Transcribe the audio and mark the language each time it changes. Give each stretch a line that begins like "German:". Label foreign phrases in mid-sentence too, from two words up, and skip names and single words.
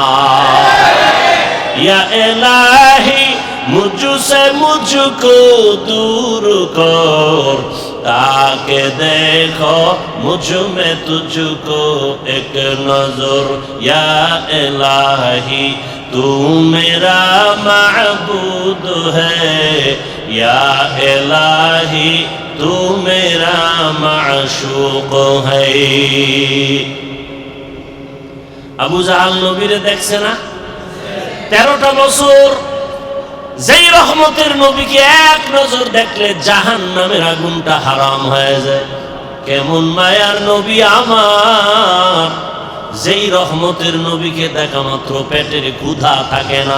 Urdu: یا الٰہی مجھ سے مجھ کو دور کر، تاکے دیکھوں مجھ میں تجھ کو ایک نظر. یا الٰہی تو میرا محبوب ہے یا الٰہی، تو میرا معشوق ہے.
Bangla: আবু জাহাল নবীরে দেখছে না? 13টা বছর যেই রহমতের নবীকে এক নজর দেখলে জাহান্নামের আগুনটা হারাম হয়ে যায়। কেমন মায়ার নবী আমার, যেই রহমতের নবীকে দেখা মাত্র পেটের ক্ষুধা থাকে না।